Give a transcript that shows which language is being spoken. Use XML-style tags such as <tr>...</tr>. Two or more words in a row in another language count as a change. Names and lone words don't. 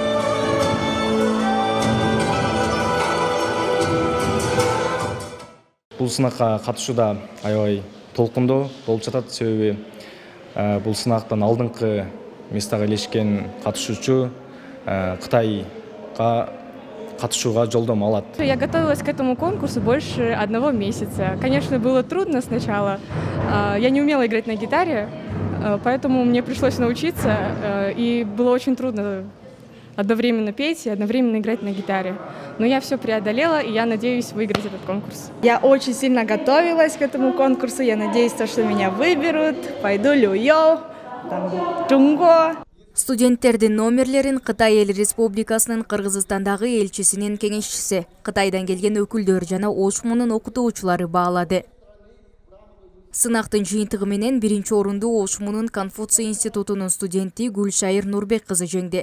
<ky>Бул сынакка катышууда аябай толкундуу болуп жатат, себеби бул сынактан алдыңкы местага ээлешкен катышуучу Кытайга катышууга жолдомо алат.</ky> <ru>Я готовилась к этому конкурсу больше 1 месяца. Конечно, было трудно сначала. Я не умела играть на гитаре, поэтому мне пришлось научиться, и было очень трудно одновременно петь и одновременно играть на гитаре. Но я все преодолела, и я надеюсь выиграть этот конкурс. Я очень сильно готовилась к этому конкурсу. Я надеюсь, что меня выберут. Пойду Люйоу, Чунго.</ru> <ky>Студенттердин номерлерин Кытай Эл Республикасынын Кыргызстандагы элчисинин кеңешчиси, Кытайдан келген өкүлдөр жана ОШМУнун окутуучулары баалады. Сынактын жыйынтыгы менен биринчи орунду ОШМУнун Конфуций институтунун студенти Гүлшайыр Нурбек кызы жеңди.</ky>